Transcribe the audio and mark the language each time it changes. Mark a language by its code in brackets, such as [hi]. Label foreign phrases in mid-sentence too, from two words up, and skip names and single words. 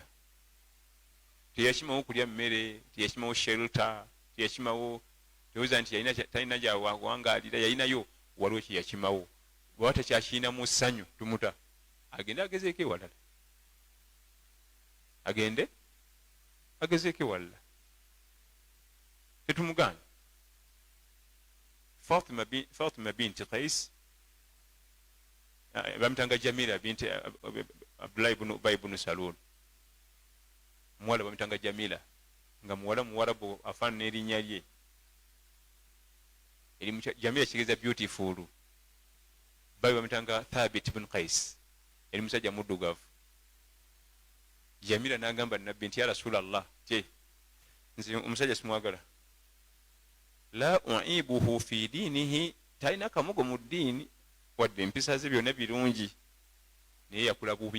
[lg] Teyakimawo kulya mmere, teyakimawo shelter, teyakimawo tewoza nti talina gyawangaalira, yalinayo waliwo kyeyakimawo. Bwaba takyakirina mu ssanyu tumuta agende agezeeko ewalala, agende agezeeko ewalala. Tetumugaana. Fatima binti Qais bamutanga Jamila binti Abdullah ibn Ubay ibn Salul, muwala bamutanga Jamila nga muwarabu afaanana n'erinnya lye. Jamila kigeza beautiful. Bayi bamutanga Thabit ibn Qais, eri musajja muddugavu. Jamila n'agamba nabbi nti [ar] ya Rasulallah, [lg] nze omusajja simwagala, [ar] la uibuhu fi dinihi, [lg] talina kamugo mu ddiini wadde empisa ze byonna birungi naye yakula bubi.